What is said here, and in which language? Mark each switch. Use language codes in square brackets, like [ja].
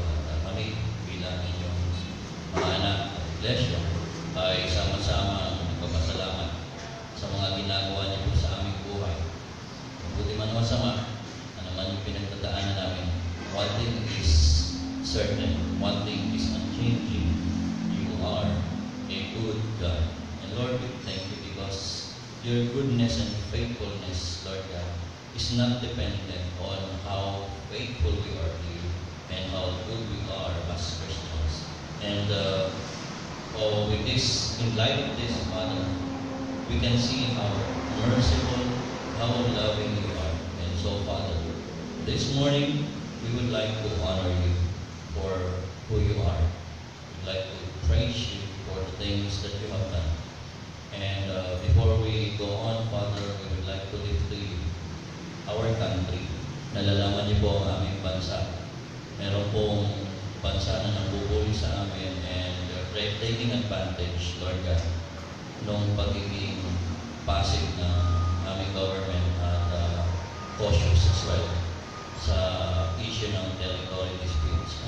[tl] At kami bilang inyong mga anak at iglesia ay sama-sama nagpapasalamat sa mga ginagawa niyo po sa aming buhay. Buti man o masama, naman yung pinagdadaanan namin. [en] One thing is certain, one thing is unchanging. You are a good God. And Lord, we thank you because your goodness and faithfulness, Lord God, is not dependent on how faithful we are to you and how good we are as Christians. And with this, in light of this, Father, we can see how merciful, how loving you are. And so, Father, this morning, we would like to honor you for who you are. We'd like to praise you for the things that you have done. And before we go on, Father, we would like to lift to you our country. [tl] Nalalaman niyo po ang aming bansa. Meron pong bansa na nabubuli sa amin [en] and they're taking advantage, [tl] Lord God, nung pagiging passive ng aming government at [en] cautious as well [tl] sa issue ng territory disputes.